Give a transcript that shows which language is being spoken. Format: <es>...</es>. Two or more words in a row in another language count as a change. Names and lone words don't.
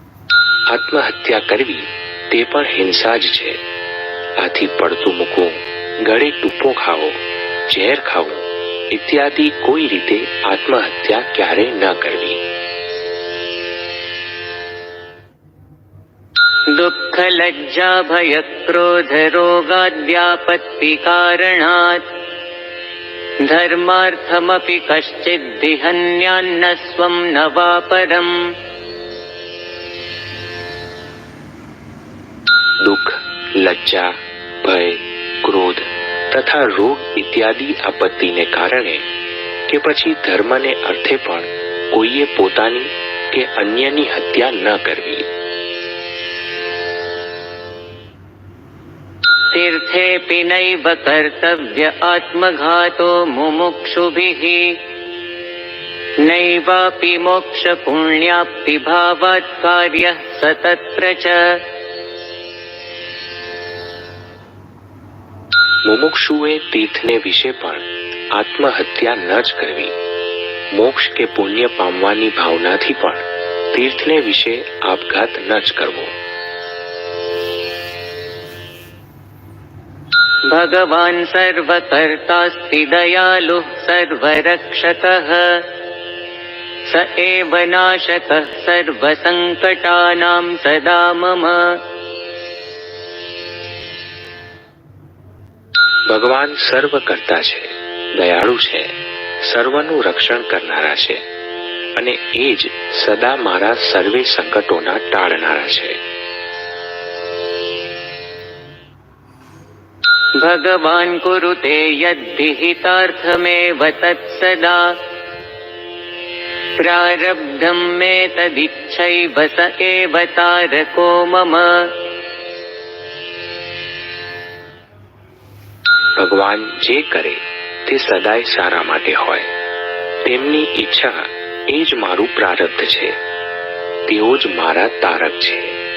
<gu>આત્મહત્યા કરવી તે પણ હિંસા જ છે. આથી પડતું મૂકવું, ગળે ટૂંપો ખાવો, ઝેર ખાવું ઇત્યાદિ કોઈ રીતે આત્મહત્યા ક્યારેય ન કરવી.</gu> <sa>दुःख लज्जा भय क्रोध रोगाद्यापत्ति कारणात् धर्मार्थमपि कश्चिद् विहन्यान्न स्वं न वा परम्.</sa> <gu>દુઃખ, લજ્જા, ભય, ક્રોધ તથા રોગ ઇત્યાદિ આપત્તિને કારણે કે પછી ધર્મને અર્થે પણ કોઈએ પોતાની કે અન્યની હત્યા ન કરવી.</gu> <sa>तीर्थेऽपि नैव कर्तव्य आत्मघातो मुमुक्षुभिः नैवापि मोक्ष पुण्याप्ति भावात् कार्यः स तत्र च.</sa> <gu>મુમુક્ષુએ તીર્થને વિશે પણ આત્મહત્યા ન જ કરવી. મોક્ષ કે પુણ્ય પામવાની ભાવનાથી પણ તીર્થને વિશે આપઘાત ન જ કરવો.</gu> <sa>भगवान् सर्वकर्तास्ति दयालुः सर्वरक्षकः स एव नाशकः सर्वसङ्कटानां सदा मम.</sa> <gu>ભગવાન સર્વ કરતા છે, દયાળુ છે, સર્વનું રક્ષણ કરનારા છે અને એ જ સદા મારા સર્વે સંકટોના ટાળનારા છે.</gu> <sa>भगवान् कुरुते यद्विहितार्थमेव तत्सदा प्रारब्धं मे तदिच्छैव स एव तारको मम.</sa> <gu>ભગવાન જે કરે તે સદાય સારા માટે હોય. તેમની ઈચ્છા એ જ મારું પ્રારબ્ધ છે, તેઓ જ મારા તારક છે.</gu>